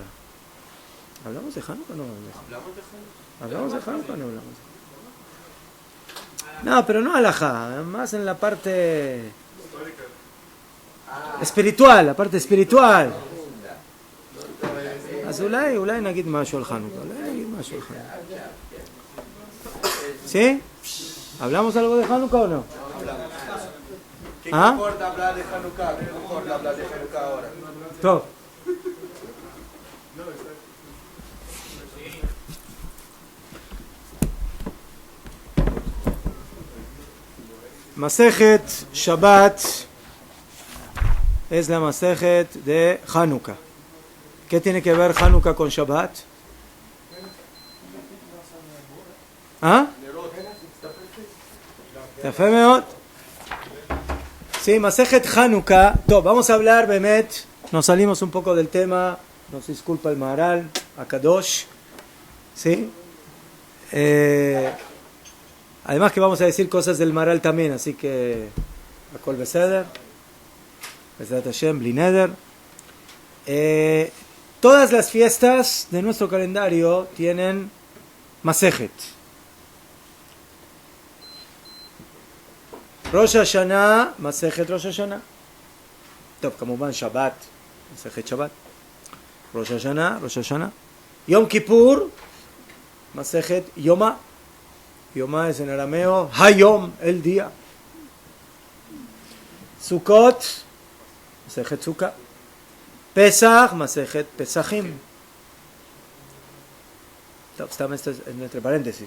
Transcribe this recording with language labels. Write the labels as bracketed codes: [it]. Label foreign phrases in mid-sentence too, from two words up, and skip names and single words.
[es] ¿Hablamos de Hanukkah o no hablamos de Hanukkah? ¿Hablamos de Hanukkah o no hablamos? No, pero no alajá, más en la parte espiritual, la parte espiritual. [he] אולי נגיד משהו על חנוכה. [es] ¿Sí? ¿Hablamos algo de Hanukkah o no? ¿Qué importa hablar de Hanukkah? ¿Qué importa hablar de Hanukkah ahora? Todo. [he] מסכת שבת [es] es la Masejet de Hanukkah. ¿Qué tiene que ver Hanukkah con Shabbat? ¿Ah? [he] יפה מאוד. Sí, מסכת חנוכה. [es] Vamos a hablar, Bemet. Nos salimos un poco del tema. Nos disculpa el Maharal, Akadosh. ¿Sí? Además que vamos a decir cosas del Maharal también, así que [he] הכל בסדר, בעזרת השם, בלי נדר. [es] Todas las fiestas de nuestro calendario tienen Masejet. [he] ראש השנה, מסכת ראש השנה. כמובן שבת, מסכת שבת. ראש השנה. יום כיפור, מסכת יומא. [es] Yoma es en arameo Hayom, el día. [he] סוכות, מסכת סוכה. פסח, מסכת פסחים. [es] Está entre paréntesis.